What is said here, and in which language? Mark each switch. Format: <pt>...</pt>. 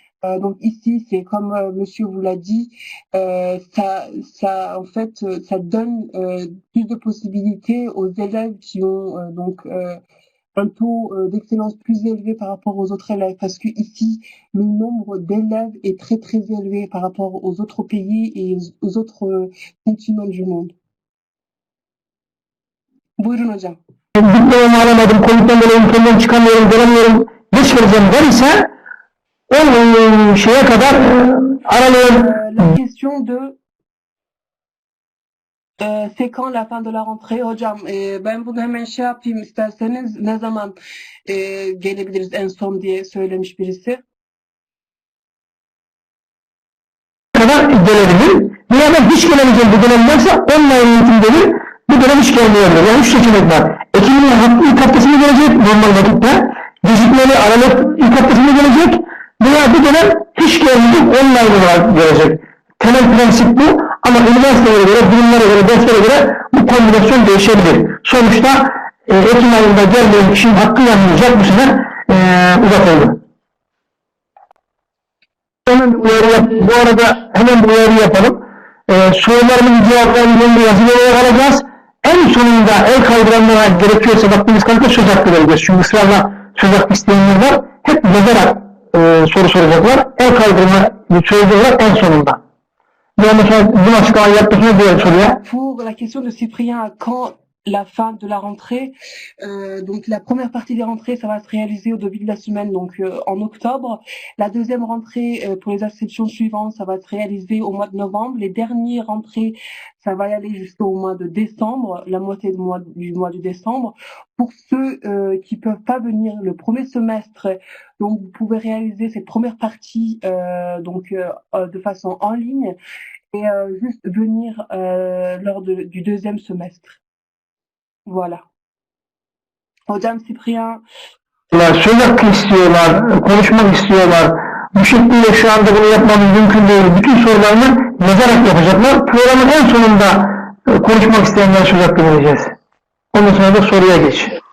<fr>Donc ici, c'est comme monsieur vous l'a dit, ça en fait, ça donne plus de possibilités aux élèves qui ont un taux d'excellence plus élevé par rapport aux autres élèves, parce que ici le nombre d'élèves est très très élevé par rapport aux autres pays et aux autres continents du monde.</fr> <tr>Buyurun hocam. diplomamı alamadım, Covid'den dolayı ülkemden çıkamıyorum, göremiyorum, geç vereceğim der ise o şeye kadar aralığın</tr> <fr>La question de C'est quand la fin de la rentrée hocam?</fr> <tr>Ben bunu hemen şey yapayım isterseniz. Ne zaman gelebiliriz en son diye söylemiş birisi. Kadar gelebilir. Veya ben hiç gelemeyeceğim bu dönem varsa online eğitim gelir. Bu dönem hiç gelmeyebilir. Yani 3 seçenek var. Ekim'in ilk haftasında gelecek normal vakitte. Gecikmeli Aralık ilk haftasında gelecek. Veya bu dönem hiç gelmeyecek online olarak gelecek. Temel prensip bu. Ama üniversitelere göre, bilimlere göre, derslere göre bu kombinasyon değişebilir. Sonuçta Ekim ayında gelmeyen kişinin hakkı yanmayacak bu sene uzatıldı. Bu arada hemen bir uyarı yapalım. Sorularımızın cevaplarını yazılı olarak alacağız. En sonunda el kaldıranlara gerekiyorsa vaktimiz kalırsa söz hakkı vereceğiz. Çünkü ısrarla söz hakkı isteyenler var. Hep yazarak soru soracaklar. El kaldırma söyleyecekler en sonunda. Yani mesela bunu açıklamayı yaptıklarına diğer soruya.</tr> <fr>Pour la question de Cyprien, quand la fin de la rentrée, donc la première partie des rentrées, ça va se réaliser au début de la semaine, donc en octobre. La deuxième rentrée pour les inscriptions suivantes, ça va se réaliser au mois de novembre. Les dernières rentrées, ça va y aller jusqu'au mois de décembre, la moitié du mois de décembre. Pour ceux qui peuvent pas venir le premier semestre, donc vous pouvez réaliser cette première partie de façon en ligne et juste venir lors du deuxième semestre. Voilà. Hocam Cyprien.</fr> <tr>Söz hakkı istiyorlar, konuşmak istiyorlar. Bu şekilde şu anda bunu yapmamız mümkün değil. Bütün sorularını yazarak yapacaklar. Programın en sonunda konuşmak isteyenlere söz hakkı vereceğiz. Ondan sonra da soruya geç.</tr>